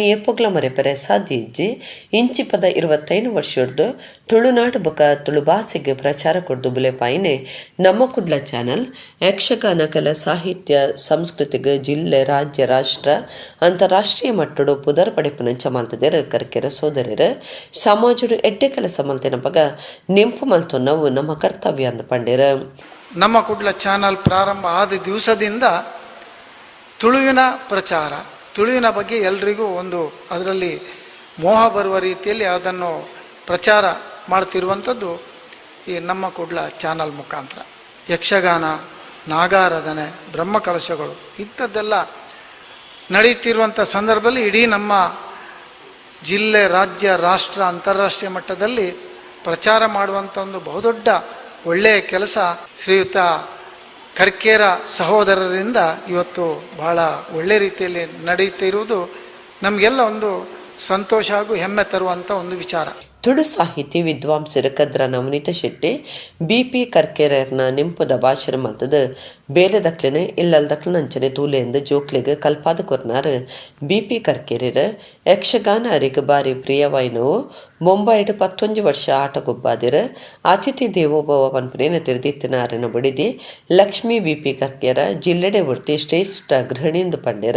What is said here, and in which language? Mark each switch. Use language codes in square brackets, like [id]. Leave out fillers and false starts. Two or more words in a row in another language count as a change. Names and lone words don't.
[tcy] ಎಪ್ಪೊಗ್ಲ ಮರೆಪರೆ ಸಾಧ್ಯ ಇಜ್ಜಿ ಇಂಚಿಪದ 25 ವರ್ಷದ್ದು ತುಳುನಾಡು ಬೊಕ ತುಳು ಭಾಷೆಗೆ ಪ್ರಚಾರ ಕೊಡ್ದು ಬುಲೆಪಾಯಿನೆ ನಮ್ಮ ಕುಡ್ಲ ಚಾನಲ್ ಯಕ್ಷಗಾನ ಕಲಾ ಸಾಹಿತ್ಯ ಸಂಸ್ಕೃತಿಗೆ ಜಿಲ್ಲೆ ರಾಜ್ಯ ರಾಷ್ಟ್ರ ಅಂತಾರಾಷ್ಟ್ರೀಯ ಮಟ್ಟಡು ಪುದರ್ ಪಡೆಪುನಂಚ ಮಲ್ತದೇರ ಕರ್ಕೆರ ಸೋದರರ ಸಮಾಜಡು ಎಡ್ಡೆ ಕೆಲಸ ಮಲ್ತಿನ ಬಗ ನಿಂಪು ಮಲ್ತೊನ್ನವು ನಮ್ಮ ಕರ್ತವ್ಯ ಅಂದ ಪಂಡೇರ. [kn] ನಮ್ಮ ಕುಡ್ಲ ಚಾನಲ್ ಪ್ರಾರಂಭ ಆದ ದಿವಸದಿಂದ ತುಳುವಿನ ಪ್ರಚಾರ, ತುಳುವಿನ ಬಗ್ಗೆ ಎಲ್ರಿಗೂ ಒಂದು ಅದರಲ್ಲಿ ಮೋಹ ಬರುವ ರೀತಿಯಲ್ಲಿ ಅದನ್ನು ಪ್ರಚಾರ ಮಾಡ್ತಿರುವಂಥದ್ದು ಈ ನಮ್ಮ ಕುಡ್ಲ ಚಾನಲ್ ಮುಖಾಂತರ. ಯಕ್ಷಗಾನ, ನಾಗಾರಾಧನೆ, ಬ್ರಹ್ಮಕಲಶಗಳು ಇಂಥದ್ದೆಲ್ಲ ನಡೆಯುತ್ತಿರುವಂಥ ಸಂದರ್ಭದಲ್ಲಿ ಇಡೀ ನಮ್ಮ ಜಿಲ್ಲೆ, ರಾಜ್ಯ, ರಾಷ್ಟ್ರ, ಅಂತಾರಾಷ್ಟ್ರೀಯ ಮಟ್ಟದಲ್ಲಿ ಪ್ರಚಾರ ಮಾಡುವಂಥ ಒಂದು ಬಹುದೊಡ್ಡ ಒಳ್ಳೆಯ ಕೆಲಸ ಶ್ರೀಯುತ ಕರ್ಕೇರ ಸಹೋದರರಿಂದ ಇವತ್ತು ಬಹಳ ಒಳ್ಳೆ ರೀತಿಯಲ್ಲಿ ನಡೆಯುತ್ತಿರುವುದು ನಮಗೆಲ್ಲ ಒಂದು ಸಂತೋಷ ಹಾಗೂ ಹೆಮ್ಮೆ ತರುವಂಥ ಒಂದು ವಿಚಾರ. [tcy] ತುಳು ಸಾಹಿತಿ ವಿದ್ವಾಂಸರ ಕದ್ರ ನವನೀತ ಶೆಟ್ಟಿ ಬಿಪಿ ಕರ್ಕೇರರ್ನ ನಿಂಪುದ ಭಾಷಣ ಮಲ್ತದ ಬೇಲೆ ದಕ್ಲನೆ ಇಲ್ಲಲ್ ದಕ್ಲನಂಚನೆ ತೂಲೆ ಎಂದು ಜೋಕ್ಲೆಗೆ ಕಲ್ಪಾದ ಕೊರ್ನಾರ್ ಬಿಪಿ ಕರ್ಕೇರರ ಯಕ್ಷಗಾನ ಅರಿಗೆ ಬಾರಿ ಪ್ರಿಯವಾಯಿನವು ಮುಂಬೈಡ್ 11 ವರ್ಷ ಆಟಗೊಬ್ಬಾದಿರ ಅತಿಥಿ ದೇವೋಭವ ಪನ್ಪನೇನ ತಿರುದಿತ್ತಿನಾರನ ಬಡಿದಿ ಲಕ್ಷ್ಮೀ ಬಿಪಿ ಕರ್ಕೇರ ಜಿಲ್ಲೆಡೆ ಒಟ್ಟಿ ಶ್ರೇಷ್ಠ ಗೃಹಿಣಿಂದ ಪಂಡ್ಯರ.